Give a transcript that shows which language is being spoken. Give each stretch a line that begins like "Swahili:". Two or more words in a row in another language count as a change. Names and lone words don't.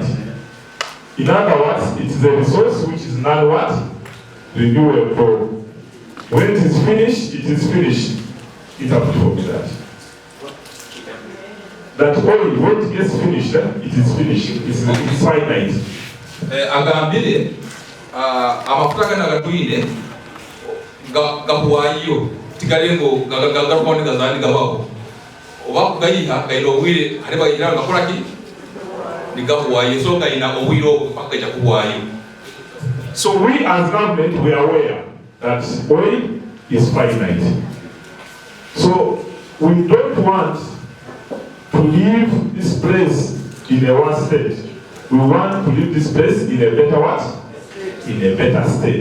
English: In other words, it is a resource which is non-renewable. When it is finished, it is finished. It's up to that. That oil, when it gets finished, it is finished. It's finite.
Tooro: Agambile, amafuta gana gatuyire gahuwayo tigalengo gagakone gazali gabaho. Oba kugayiha gailo wire hareba ira gakoraki nigahuwayo so gaina owiro pakaja kuhuwayo.
English: So we as government, we are aware that oil is finite. So we don't want to leave this place in a worse state. We want to leave this place in a better In a better state.